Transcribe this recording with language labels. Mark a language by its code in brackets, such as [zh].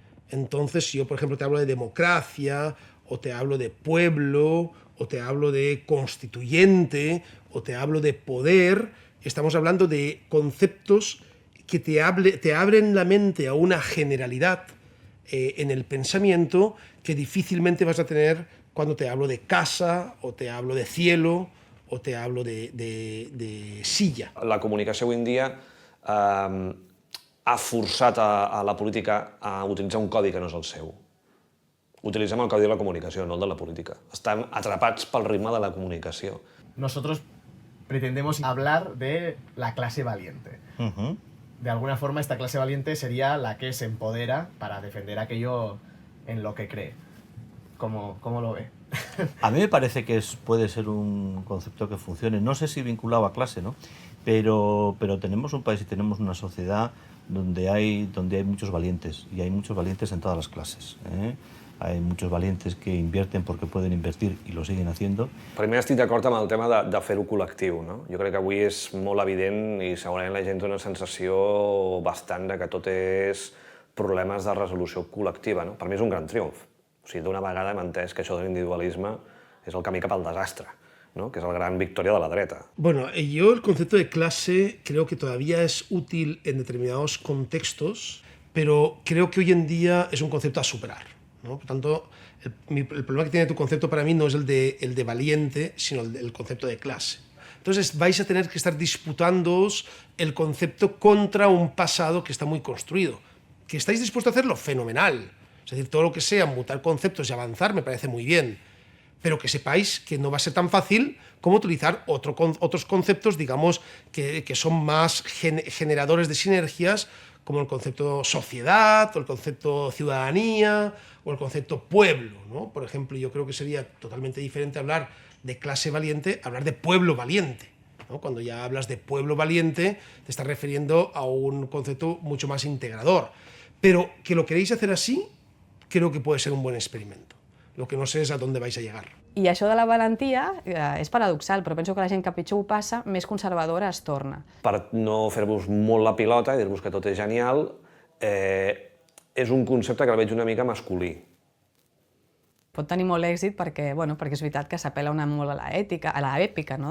[es] Entonces, si yo, por ejemplo, te hablo de democracia, o te hablo de pueblo, o te hablo de constituyente, o te hablo de poder, estamos hablando de conceptos que te abren la mente a una generalidad en el pensamiento que difícilmente vas a tener cuando te hablo de casa, o te hablo de cielo, o te hablo de silla. [ca] La comunicació avui en dia ha forçat a la política a utilitzar un codi que no és el seu. Utilitzem el codi de la comunicació, no el de la política. Estan atrapats pel ritme de la comunicació. [es] Nosotros pretendemos hablar de la clase valiente. De alguna forma, esta clase valiente sería la que se empodera para defender aquello en lo que cree. ¿Cómo lo ve? A mí me parece que puede ser un concepto que funcione. No sé si vinculado a clase, ¿no? Pero tenemos un país y tenemos una sociedad donde hay muchos valientes, y hay muchos valientes en todas las clases, ¿eh? Hay muchos valientes que invierten porque pueden invertir y lo siguen haciendo. [ca] Primer estic d'acord amb el tema de fer-ho col·lectiu, no? Jo crec que avui és molt evident i segurament la gent té una sensació bastant de que tot és problemes de resolució col·lectiva, no? Per mi és un gran triomf. O sigui, d'una vegada hem entès que això de l'individualisme és el camí cap al desastre, ¿no? [es] Que es la gran victoria de la [ca] dreta. [es] Bueno, yo el concepto de clase creo que todavía es útil en determinados contextos, pero creo que hoy en día es un concepto a superar, ¿no? Por tanto, el problema que tiene tu concepto para mí no es el de valiente, sino el concepto de clase. Entonces vais a tener que estar disputándoos el concepto contra un pasado que está muy construido. ¿Que estáis dispuestos a hacerlo? Fenomenal. Es decir, todo lo que sea mutar conceptos y avanzar me parece muy bien. Pero que sepáis que no va a ser tan fácil como utilizar otros conceptos, digamos, que son más generadores de sinergias, como el concepto sociedad, o el concepto ciudadanía, o el concepto pueblo, ¿no? Por ejemplo, yo creo que sería totalmente diferente hablar de clase valiente, hablar de pueblo valiente, ¿no? Cuando ya hablas de pueblo valiente, te estás refiriendo a un concepto mucho más integrador. Pero que lo queréis hacer así, creo que puede ser un buen experimento. Lo que no sé és a dónde vais a llegar. [ca] I això de la valentia és paradoxal, però penso que la gent que pitjor ho passa, més conservadora es torna. Per no fer-vos molt la pilota i dir-vos que tot és genial, és un concepte que el veig una mica masculí. Pot tenir molt èxit perquè és veritat que s'apel·la molt a l'èpica, no?